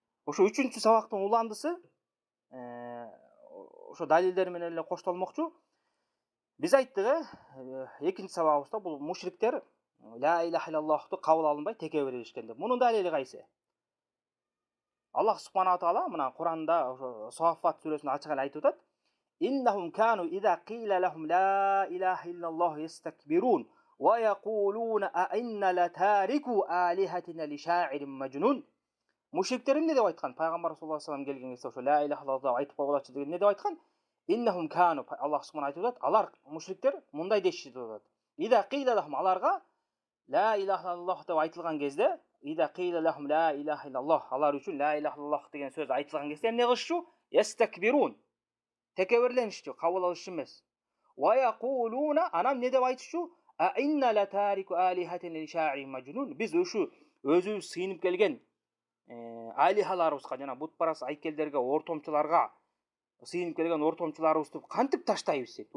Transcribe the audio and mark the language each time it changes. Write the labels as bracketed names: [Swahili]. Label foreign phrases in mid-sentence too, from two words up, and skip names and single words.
[Kyrgyz] Ошо 3-чү сабактын уландысы ошо далилдер менен эле коштолмокчу. Биз айттык, экинчи сабагыбызда бул мушриктер [Arabic] لا إله إلا اللهты [Kyrgyz] кабыл алынбай текебир беришкен деп. Мунун далили кайсы? [Arabic] الله سبحانه تعالى [Kyrgyz] мына Куранда ошо Саффат сүрөсүндө ачык эле айтып атат. [Arabic] إنهم كانوا إذا قيل لهم لا إله إلا الله يستكبرون ويقولون أئنا لتاركو آلهتنا لشاعر مجنون. [Kyrgyz] Мушриктер эмне деп айткан? Пайгамбар [Arabic] صلى الله عليه وسلم [Kyrgyz] келген кезде ошо [Arabic] لا إله إلا الله [Kyrgyz] айтып койгулачы деген эмне деп айткан? [Arabic] إنهم كانوا, الله سبحانه [Kyrgyz] айтып атат, алар мушриктер мындай дешти деп атат. [Arabic] إذا قيل لهم, [Kyrgyz] аларга [Arabic] لا إله إلا الله [Kyrgyz] деп айтылган кезде, [Arabic] إذا قيل لهم لا إله إلا الله, [Kyrgyz] алар үчүн [Arabic] لا إله إلا الله [Kyrgyz] деген сөз айтылган кезде эмне кылышчу? Ястакбирун. Текеберленишчү, кабыл алышчу эмес. [Arabic] ويقولون, [Kyrgyz] анан эмне деп айтышчу? [Arabic] أئنا لتاركو آلهتنا لشاعر مجنون. [Kyrgyz] Биз ушу өзүбүз сыйынып келген алихаларыбызга, жана бутпарас айкелдерге, ортомчуларга сыйынып келген ортомчуларыбызды кантип таштайбыз дейт.